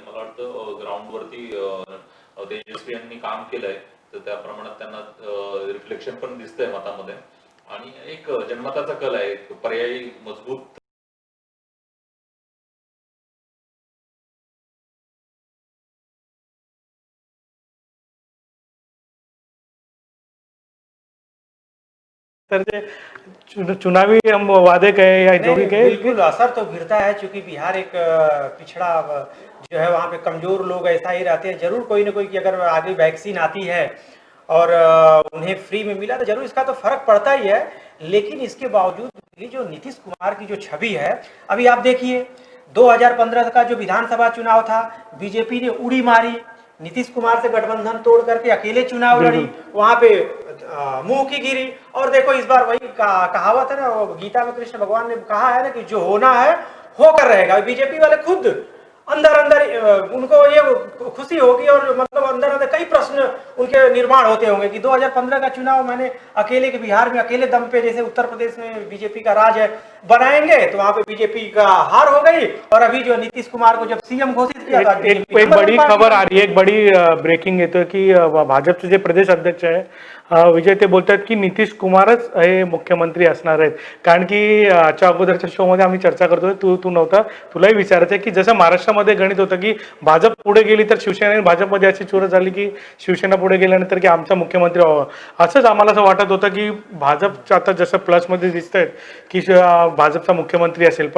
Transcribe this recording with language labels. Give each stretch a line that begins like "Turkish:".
Marathi: मला वाटतं ग्राउंडवरती तेजस्वी यांनी काम केलंय, तर त्या प्रमाणात त्यांना रिफ्लेक्शन पण दिसतंय मतामध्ये आणि एक जनमताचा कल आहे, एक पर्यायी मजबूत तर ते
Hindi: चुनावी हम वादे कहे या जो भी कहे, बिल्कुल असर तो गिरता है, क्योंकि बिहार एक पिछड़ा जो है, वहाँ पे कमजोर लोग ऐसा ही रहते हैं. जरूर कोई ना कोई की अगर आगे वैक्सीन आती है और उन्हें फ्री में मिला तो जरूर इसका तो फर्क पड़ता ही है. लेकिन इसके बावजूद ये जो नीतीश कुमार की जो छवि है, अभी आप देखिए 2015 का जो विधानसभा चुनाव था, बीजेपी ने उड़ी मारी, नीतीश कुमार से गठबंधन तोड़ करके अकेले चुनाव लड़ी, वहां पे मुंह की गिरी. और देखो इस बार वही कहावत है ना, वो गीता में कृष्ण भगवान ने कहा है ना कि जो होना है होकर रहेगा. बीजेपी वाले खुद अंदर अंदर उनको ये खुशी होगी और मतलब अंदर अंदर कई प्रश्न उनके निर्माण होते होंगे कि 2015 का चुनाव मैंने अकेले के बिहार में अकेले दम पे, जैसे उत्तर प्रदेश में बीजेपी का राज है, बनाएंगे तो वहां पे बीजेपी का हार हो गई. और अभी जो नीतीश कुमार को जब सीएम घोषित किया था, एक बड़ी खबर आ रही है,
Marathi: एक बड़ी ब्रेकिंग येतोय की भाजपचे जे प्रदेश अध्यक्ष आहे विजय ते बोलतात की नितीश कुमारच हे मुख्यमंत्री असणार आहेत. कारण की आजच्या अगोदरच्या शो मध्ये आम्ही चर्चा करतोय, तू नव्हता, तुलाही विचारायचं आहे की जसं महाराष्ट्रामध्ये गणित होतं की भाजप पुढे गेली तर शिवसेना आणि भाजपमध्ये अशी चुरस झाली की शिवसेना पुढे गेल्यानंतर की आमचा मुख्यमंत्री व्हावा, असंच आम्हाला असं वाटत होतं की भाजपचं आता जसं प्लसमध्ये दिसत आहेत की भाजपचा मुख्यमंत्री असेल.